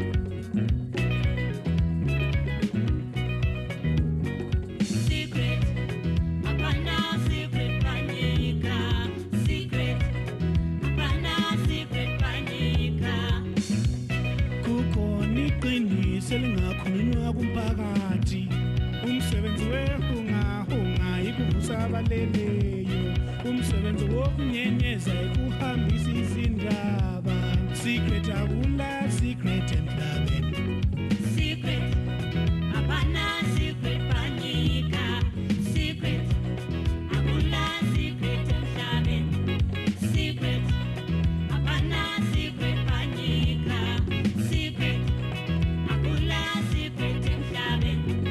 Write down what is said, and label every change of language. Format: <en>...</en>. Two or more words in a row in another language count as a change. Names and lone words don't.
<sn>Secret hapana, secret panyika. Secret hapana, secret panyika.</sn> <nd>Kukoni qinise lingakhulunywa kumphakathi. Umsebenzi wehunga ikuvusa abaleleyo. Umsebenzi wokunyenyeza ikuhambisa izindaba. Secret akula, secret emhlabeni.</nd> <sn>Secret hapana, secret panyika.</sn> <nd>Secret agula, secret emhlabeni.</nd> <sn>Secret hapana, secret panyika.</sn> <nd>Secret agula, secret emhlabeni.</nd>